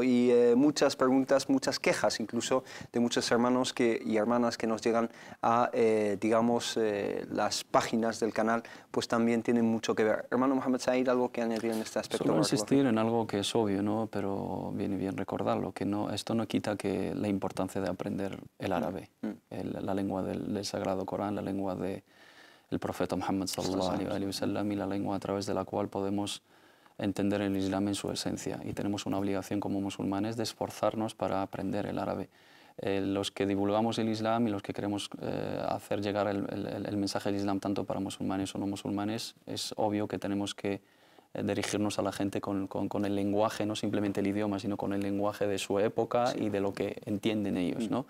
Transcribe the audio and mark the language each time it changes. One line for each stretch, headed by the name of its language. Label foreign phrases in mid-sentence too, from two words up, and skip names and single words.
Spanish: Y muchas preguntas, muchas quejas incluso de muchos hermanos y hermanas que nos llegan a, digamos, las páginas del canal, pues también tienen mucho que ver. Hermano Mohamed Said, ¿algo que añadir en este aspecto? Solo insistir en algo que es obvio, ¿no? Pero viene bien recordarlo, que esto no quita que la importancia de aprender el árabe, la lengua del Sagrado Corán, la lengua del profeta Muhammad
Arabic: صلى الله عليه وسلم,
Spanish: y la lengua a través de la cual podemos entender el Islam en su esencia. Y tenemos una obligación como musulmanes de esforzarnos para aprender el árabe. Los que divulgamos el Islam y los que queremos hacer llegar el mensaje del Islam tanto para musulmanes o no musulmanes, es obvio que tenemos que dirigirnos a la gente con el lenguaje, no simplemente el idioma, sino con el lenguaje de su época y de lo que entienden ellos, ¿no?